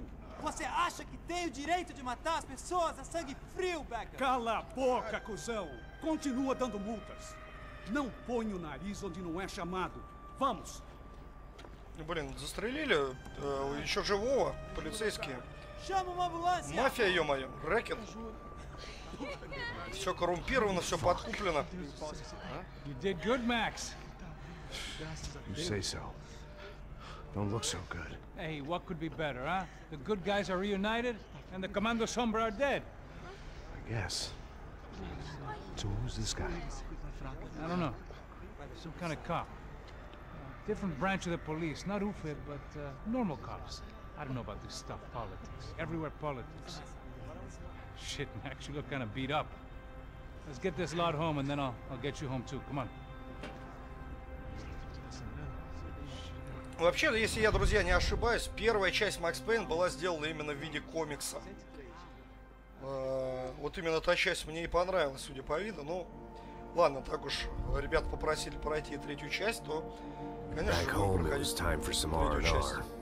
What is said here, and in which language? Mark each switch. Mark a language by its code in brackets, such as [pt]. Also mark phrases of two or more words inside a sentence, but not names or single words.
[pt] Você acha que tem o direito de matar as pessoas a sangue frio, Becker? Cala a boca, cuzão! Continua dando multas. Não põe o nariz onde não é chamado. Vamos. [ru] Блин, застрелили еще живого, полицейские. [pt] Chama uma ambulância! [ru] Мафия, ё-моё, рэкет. Все коррумпировано, все подкуплено. [en] You did good, Max. You say so. Don't look so good. Hey, what could be better, huh? The good guys are reunited, and the Commando Sombra are dead. I guess. So who's this guy? I don't know. Some kind of cop. Different branch of the police. Not UFED, but normal cops. I don't know about this stuff. Politics. Everywhere politics. Shit, Max, you look kind of beat up. Let's get this lot home, and then I'll get you home too. Come on. [ru] Вообще, если я, друзья, не ошибаюсь, первая часть Max Payne была сделана именно в виде комикса. Вот именно та часть мне и понравилась, судя по виду. Ну, ладно, так уж ребят попросили пройти третью часть, то, конечно же, будем проходить третью часть.